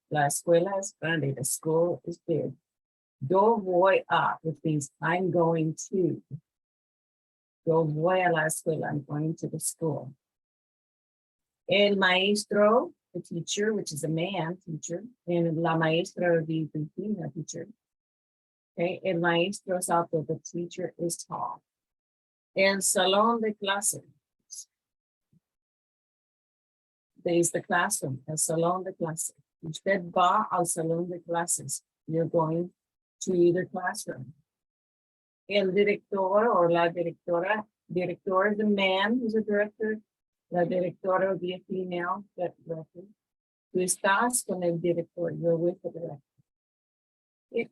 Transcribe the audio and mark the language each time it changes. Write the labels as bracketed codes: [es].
[es] La escuela es grande, [en] the school is big. [es] Yo voy a, [en] which means I'm going to. [es] Yo voy a la escuela, [en] I'm going to the school. [es] El maestro, [en] the teacher, which is a man teacher, and [es] la maestra, [en] the female teacher. Okay, [es] el maestro es alto, [en] the teacher is tall. [es] El salón de clases [en] is the classroom, [es] el salón de clases. Usted va al salón de clases. [en] You're going to the classroom. El director or [es] la directora, [en] director is a man who's a director. [es] La directora [en] will be a female director. [es] Tú estás con el director, [en] you're with the director.